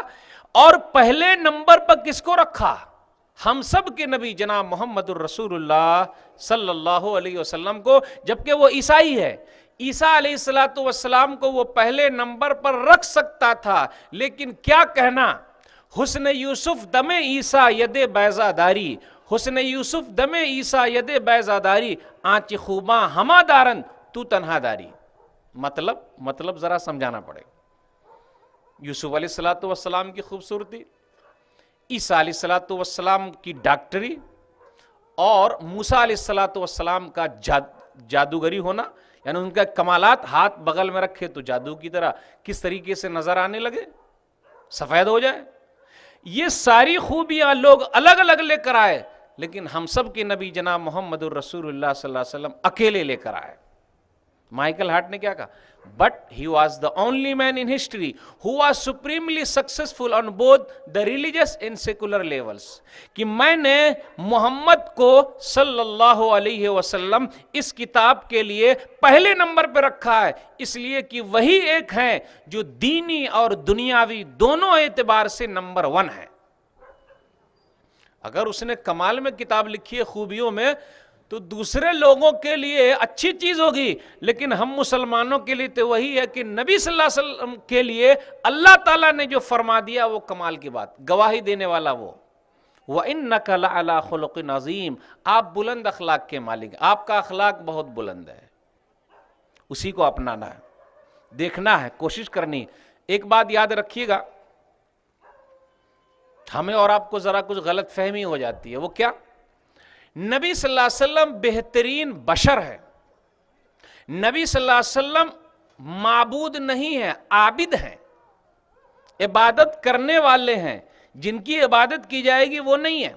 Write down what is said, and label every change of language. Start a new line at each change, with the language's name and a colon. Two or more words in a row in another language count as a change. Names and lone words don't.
Urdu: اور پہلے نمبر پر کس کو رکھا؟ ہم سب کے نبی جناب محمد الرسول اللہ
Arabic: صلی اللہ علیہ وسلم
Urdu: کو، جبکہ وہ عیسائی ہے۔ عیسیٰ علیہ السلام کو وہ پہلے نمبر پر رکھ سکتا تھا، لیکن کیا کہنا،
Persian: حسن یوسف دم عیسیٰ ید بیضا داری، حسن یوسف دم عیسیٰ ید بیضا داری، آنچ خوباں ہما دارن تو تنہا داری۔ مطلب ذرا سمجھانا پڑے گا۔ یوسف
Arabic: علیہ السلام
Persian: کی خوبصورتی، عیسیٰ
Arabic: علیہ السلام
Persian: کی ڈاکٹری، اور موسیٰ
Arabic: علیہ السلام
Persian: کا جادوگری ہونا، یعنی ان کا کمالات ہاتھ بغل میں رکھے تو جادو کی طرح کس طریقے سے نظر آنے لگے، سفید ہو جائے۔ یہ ساری خوبیاں لوگ الگ الگ لے کر آئے، لیکن ہم سب کے نبی جناب محمد الرسول اللہ
Arabic: صلی اللہ علیہ وسلم
Persian: اکیلے لے کر آئے۔ مائیکل ہارٹ نے کیا کہا؟
English: But he was the only man in history who was supremely successful on both the religious and secular levels.
Urdu: کہ میں نے محمد کو
Arabic: صلی اللہ علیہ وسلم
Urdu: اس کتاب کے لیے پہلے نمبر پہ رکھا ہے، اس لیے کہ وہی ایک ہیں جو دینی اور دنیاوی دونوں اعتبار سے نمبر 1 ہے۔ اگر اس نے کمال میں کتاب لکھی ہے، خوبیوں میں، تو دوسرے لوگوں کے لیے اچھی چیز ہوگی، لیکن ہم مسلمانوں کے لیے تو وہی ہے کہ نبی
Arabic: صلی اللہ علیہ وسلم
Urdu: کے لیے اللہ تعالیٰ نے جو فرما دیا وہ کمال کی بات، گواہی دینے والا وہ۔
Arabic: وَإِنَّكَ لَعَلَىٰ خُلُقٍ عَظِيمٍ،
Urdu: آپ بلند اخلاق کے مالک، آپ کا اخلاق بہت بلند ہے، اسی کو اپنانا ہے، دیکھنا ہے، کوشش کرنی۔ ایک بات یاد رکھیے گا، ہمیں اور آپ کو ذرا کچھ غلط فہمی ہو جاتی ہے، وہ کیا؟ نبی
Arabic: صلی اللہ علیہ وسلم
Urdu: بہترین بشر ہے، نبی
Arabic: صلی اللہ علیہ وسلم
Urdu: معبود نہیں ہے، عابد ہیں، عبادت کرنے والے ہیں، جن کی عبادت کی جائے گی وہ نہیں ہے۔